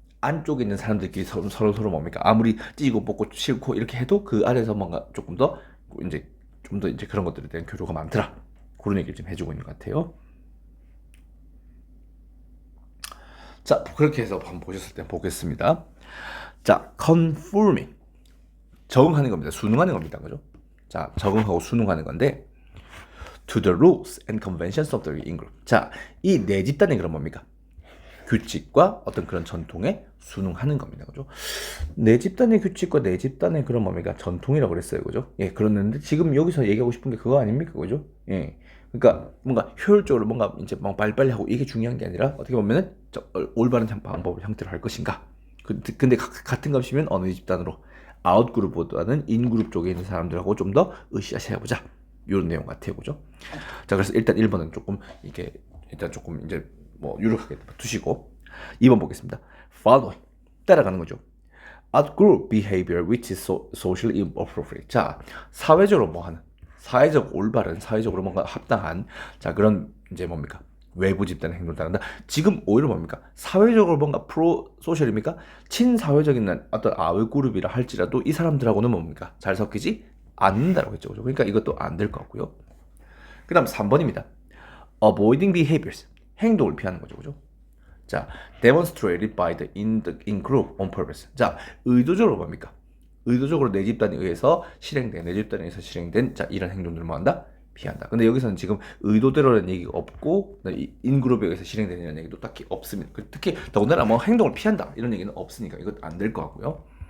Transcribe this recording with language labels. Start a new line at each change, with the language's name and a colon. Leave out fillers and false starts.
Korean: 안쪽에 있는 사람들끼리 서로 뭡니까? 아무리 찢고 뽑고 싫고 이렇게 해도 그 안에서 뭔가 조금 더 이제 좀 더 이제 그런 것들에 대한 교류가 많더라. 그런 얘기를 좀 해주고 있는 것 같아요. 자, 그렇게 해서 한번 보셨을 때 보겠습니다. 자, conforming. 적응하는 겁니다. 순응하는 겁니다. 그죠? 자, 적응하고 순응하는 건데,
English: to the rules and conventions of the in-group.
Korean: 자, 이 네 집단이 그럼 뭡니까? 규칙과 어떤 그런 전통에 순응하는 겁니다. 그죠? 네 집단의 규칙과 네 집단의 그런 뭡니까? 전통이라고 그랬어요. 그죠? 예, 그랬는데 지금 여기서 얘기하고 싶은 게 그거 아닙니까? 그죠? 예. 그러니까 뭔가 효율적으로 뭔가 이제 막 빨리빨리 하고 이게 중요한 게 아니라 어떻게 보면은 올바른 방법을 형태로 할 것인가. 근데 같은 값이면 어느 집단으로 아웃그룹보다는 인그룹 쪽에 있는 사람들하고 좀 더 으쌰으쌰 해보자. 이런 내용 같아요. 그죠? 자, 그래서 일단 1번은 조금 이게 일단 조금 이제 뭐 유력하게 두시고 2번 보겠습니다. Following. 따라가는 거죠.
English: Outgroup behavior which is socially appropriate.
Korean: 자, 사회적으로 뭐 하는 사회적 올바른 사회적으로 뭔가 합당한 자 그런 이제 뭡니까 외부 집단의 행동을 따른다. 지금 오히려 뭡니까 사회적으로 뭔가 프로 소셜입니까 친사회적인 어떤 아웃그룹이라 할지라도 이 사람들하고는 뭡니까 잘 섞이지 않는다라고 했죠. 그러니까 이것도 안 될 것 같고요. 그다음 3번입니다.
English: Avoiding behaviors.
Korean: 행동을 피하는 거죠. 그죠?
English: 자, demonstrated by the in group on purpose.
Korean: 자, 의도적으로 뭡니까? 의도적으로 내 집단에 의해서 실행된 자, 이런 행동들을 뭐 한다? 피한다. 근데 여기서는 지금 의도대로라는 얘기가 없고 인그룹에 의해서 실행되는 이런 얘기도 딱히 없습니다. 특히 더군다나 뭐 행동을 피한다 이런 얘기는 없으니까 이것 안 될 것 같고요.